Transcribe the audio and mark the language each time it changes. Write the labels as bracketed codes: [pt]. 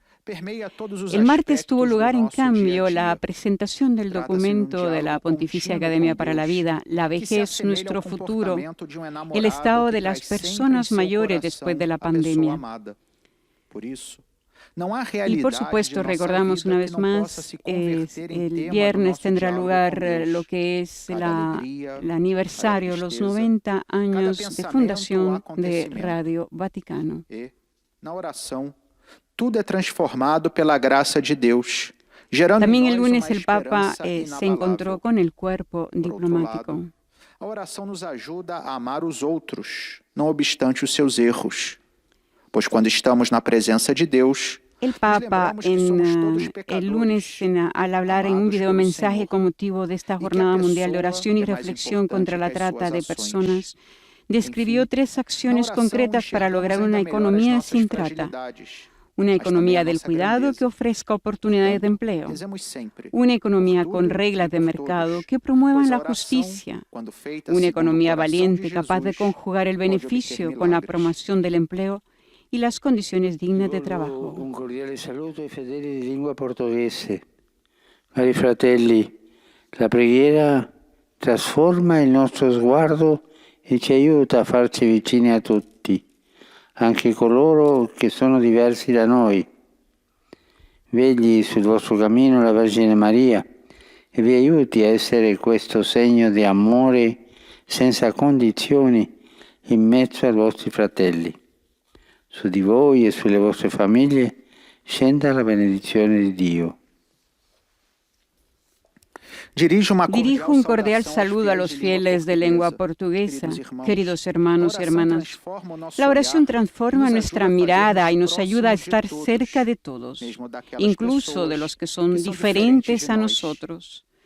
[es] El martes tuvo lugar, en cambio, la presentación del documento de la Pontificia Academia para la Vida, La vejez, nuestro futuro, el estado de las personas mayores después de la pandemia. Y por supuesto, recordamos una vez más, el viernes tendrá lugar lo que es el aniversario, los 90 años de fundación de Radio Vaticano. [pt] Na oração, tudo é transformado pela graça de Deus. [es] También el lunes el Papa se encontró con el cuerpo diplomático. [pt] A oração nos ajuda a amar os outros, não obstante os seus erros. Pois quando estamos na presença de Deus, [es] el Papa el lunes al hablar en un videomensaje con motivo de esta Jornada Mundial de Oración y Reflexión contra la Trata de Personas, describió 3 acciones concretas para lograr una economía sin trata. Una economía del cuidado que ofrezca oportunidades de empleo. Una economía con reglas de mercado que promuevan la justicia. Una economía valiente capaz de conjugar el beneficio con la promoción del empleo y las condiciones dignas de trabajo. [it] Un cordiale saluto ai fedeli di lingua portoghese. Cari fratelli, la preghiera trasforma il nostro sguardo e ci aiuta a farci vicini a tutti, anche coloro che sono diversi da noi. Vegli sul vostro cammino la Vergine Maria e vi aiuti a essere questo segno di amore senza condizioni in mezzo ai vostri fratelli. Su di voi e sulle vostre famiglie scenda la benedizione di Dio. [es] Dirijo un cordial saludo a los fieles de lengua portuguesa, queridos hermanos y hermanas. La oración transforma nuestra mirada y nos ayuda a estar cerca de todos, incluso de los que son diferentes a nosotros.